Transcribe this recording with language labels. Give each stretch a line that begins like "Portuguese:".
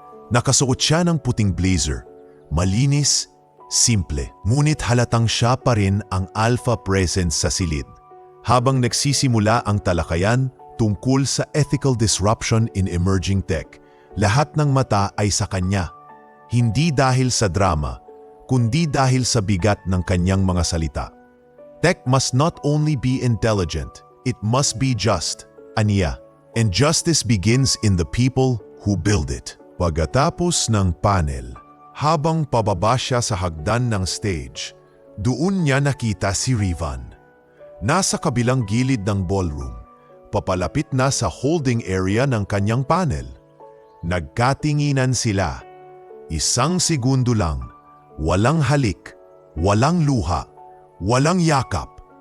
Filipino: Nakasuot siya ng puting blazer, malinis, simple, ngunit halatang siya pa rin ang alpha presence sa silid. Habang nagsisimula ang talakayan tungkol sa
English: ethical disruption in emerging tech,
Filipino: lahat ng mata ay sa kanya. Hindi dahil sa drama, kundi dahil sa bigat ng kanyang mga salita.
English: "Tech must not only be intelligent, it must be just,"
Filipino: aniya.
English: "And justice begins in the people who build it."
Filipino: Pagkatapos ng panel, habang pababa siya sa hagdan ng stage, doon niya nakita si Rivan. Nasa kabilang gilid ng ballroom, papalapit na sa holding area ng kanyang panel. Nagkatinginan sila. Isang segundo lang, walang halik, walang luha, walang yakap.